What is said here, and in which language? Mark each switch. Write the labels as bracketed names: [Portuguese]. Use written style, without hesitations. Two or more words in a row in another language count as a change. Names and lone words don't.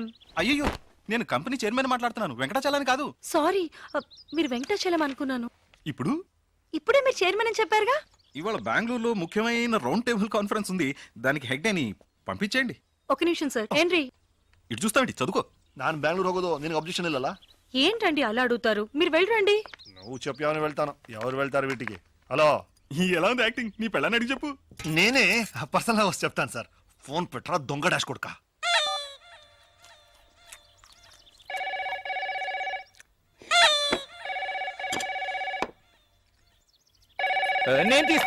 [Telugu] అయ్యో, నేను కంపెనీ చైర్మన్ మాట్లాడుతున్నాను, వెంకటాచలాని కాదు. సారీ, మీరు వెంకటాచలం అనుకున్నాను. ఇప్పుడు ఇప్పుడే మీరు చైర్మన్ అని చెప్పారుగా. ఇవాళ బెంగళూరులో ముఖ్యమైన రౌండ్ టేబుల్ కాన్ఫరెన్స్ ఉంది, దానికి హెడ్ అని పంపించేయండి. ఒక నిమిషం సార్. ఏంటి ఇటు చూస్తావేంటి? చదువుకో. [Kannada] ನಾನು [English] Bangalore ಹೋಗೋದು [Kannada] ನಿನಗೆ ಅಬ್ಜೆಕ್ಷನ್ ಇಲ್ಲಲ್ಲ? [Telugu] ఏంటండి అలా అడుగుతారు? మీరు వెళ్ళరండి. నువ్వు చెప్పావని వెళ్తాను. ఎవరు వెళ్తారు వీటికి? హలో, ఎలా ఉంది యాక్టింగ్? నీ పెళ్ళని అడిగి చెప్పు. నేనే పర్సనల్ గా వచ్చి చెప్తాను సార్. ఫోన్ పెట్టరా దొంగ డాష్ కొడుక. నేను తీస్తా.